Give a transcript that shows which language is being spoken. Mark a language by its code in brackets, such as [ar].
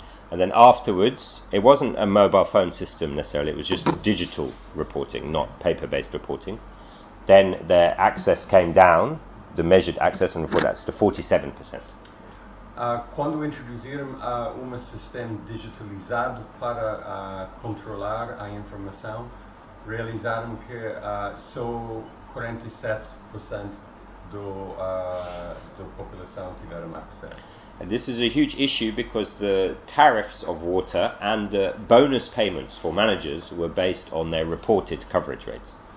[en] And then afterwards, it wasn't a mobile phone system necessarily, it was just digital reporting, not paper-based reporting. Then their access came down, the measured access and report, that's to 47%. [pt] Quando introduziram um sistema digitalizado para controlar a informação, realizaram que só 47% da população tiveram acesso. [en] And this is a huge issue because the tariffs of water and the bonus payments for managers were based on their reported coverage rates.